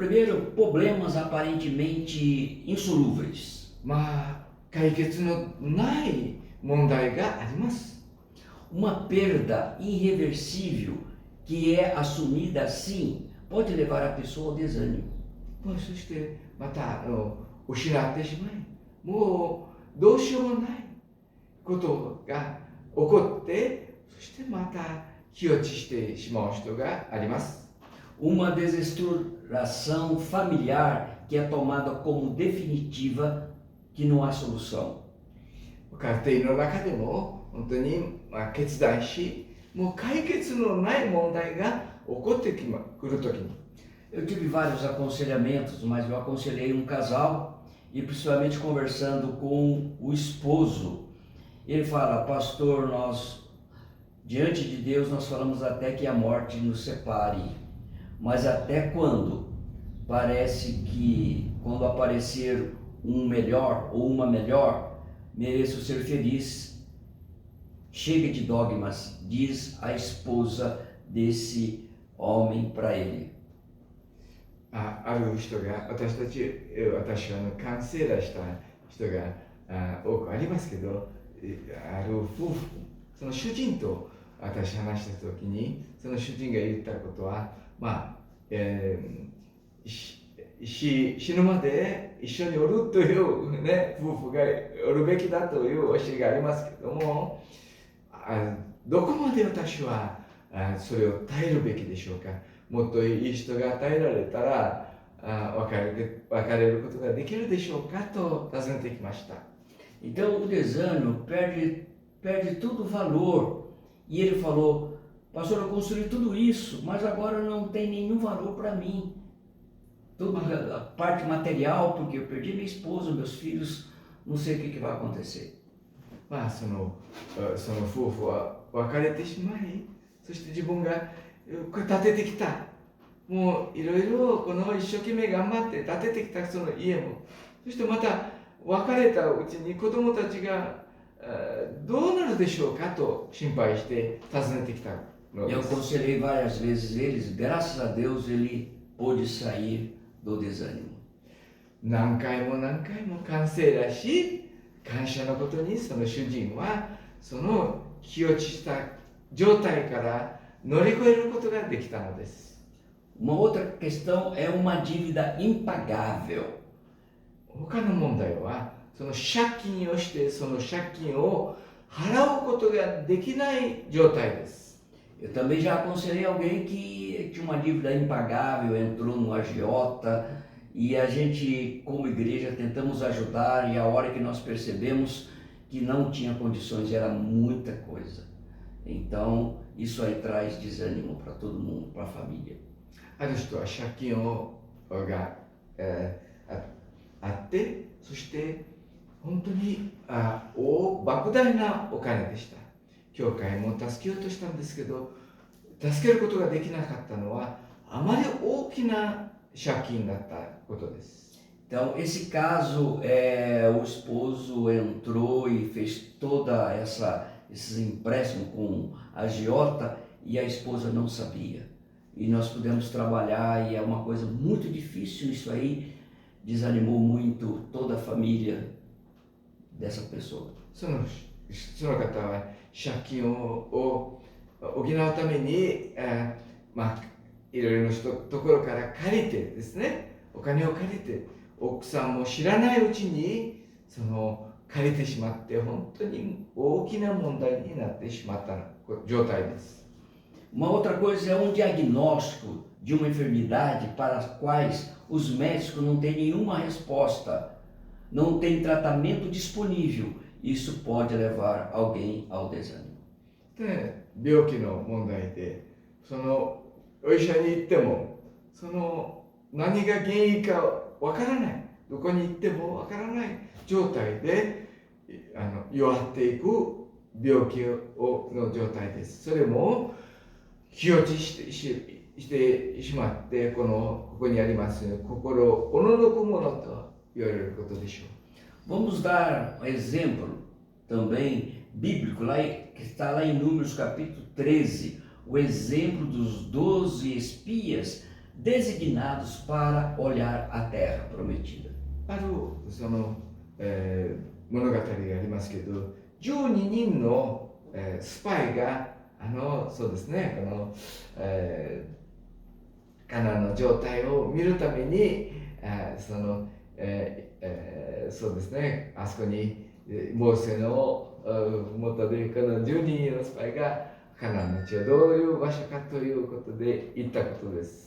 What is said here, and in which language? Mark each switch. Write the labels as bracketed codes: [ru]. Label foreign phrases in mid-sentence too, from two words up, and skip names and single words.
[pt] Primeiro, problemas aparentemente insolúveis. [ja] 解決のない問題があります。 [pt] Uma perda irreversível que é assumida assim pode levar a pessoa ao desânimo. [ja] そしてまた失ってしまい、もうどうしようもないことが起こって、そしてまた気落ちしてしまう人があります。 [pt] Uma desestruturação familiar que é tomada como definitiva, que não há solução. [ja] 家庭の中でも本当に決断し、もう解決のない問題が起こってくるときに。 [pt] Eu tive vários aconselhamentos, mas eu aconselhei um casal e principalmente conversando com o esposo. Ele fala: pastor, nós diante de Deus nós falamos até que a morte nos separe, mas até quando? Parece que quando aparecer um melhor ou uma melhor, mereço ser feliz. Chega de dogmas, diz a esposa desse homem para ele. [ja] ある人が私はカウンセラーした人が多くありますけど、ある夫婦、その主人と私話した時に、その主人が言ったことは、死ぬまで一緒におるという、ね、夫婦がおるべきだという教えがありますけれども、どこまで私はそれを耐えるべきでしょうか。もっといい人が与えられたら別れることができるでしょうかと尋ねてきました。 [pt] Então o desânimo perde todo o valor. E ele falou: pastor, eu construí tudo isso, mas agora não tem nenhum valor para mim. Toda a parte material, porque eu perdi minha esposa, meus filhos, não sei o que vai acontecer. [ja] その夫婦は別れてしまい、そして自分がこれ建ててきた、もういろいろこの一生懸命頑張って建ててきたその家も、そしてまた別れたうちに子供たちがどうなるでしょうかと心配して訪ねてきたので [pt] Eu [ja] す。 [pt] aconselhei várias vezes eles, graças a Deus ele pôde sair do desânimo. [ja] 何回も完成だし、感謝のことにその主人はその気落ちした状態から乗り越えることができたのです。 [pt] Uma outra questão é uma dívida impagável. [ja] 他の問題はその借金をしてその借金を払うことができない状態です。 [pt] Eu também já aconselhei alguém que tinha uma dívida impagável, entrou no agiota e a gente, como igreja, tentamos ajudar, e a hora que nós percebemos que não tinha condições, era muita coisa. Então, isso aí traz desânimo para todo mundo, para a família. [ja] ある人は借金が、あって、そして本当に莫大なお金でした。教会も助けようとしたんですけど、助けることができなかったのはあまり大きな借金だったことです。 [pt] Então, esse caso, o esposo entrou e fez toda esses empréstimos com a agiota e a esposa não sabia. E nós pudemos trabalhar e é uma coisa muito difícil, isso aí desanimou muito toda a família dessa pessoa. [ja] その方は借金を補うために、いろいろなところから借りてですね、お金を借りて、奥さんも知らないうちに借りてしまって、本当に大きな問題になってしまった状態です。 [pt] Uma outra coisa é um diagnóstico de uma enfermidade para as quais os médicos não têm nenhuma resposta, não tem tratamento disponível. Isso pode levar alguém ao desânimo. [ja] で、病気の問題で、お医者に行っても、何が原因かわからない、どこに行ってもわからない状態で弱っていく病気の状態です。それも気落ちしてしまって、ここにあります心をおののくものと言われることでしょう。 [pt] Vamos dar um exemplo também bíblico, que está lá em Números capítulo 13, o exemplo dos 12 espias designados para olhar a terra prometida. [ja] ある物語がありますけど、12人のスパイがそうですね、カナンの状態を見るためにそうですね、あそこにモーセの元でこの12人のスパイがカナンの地はどういう場所かということで言ったことです。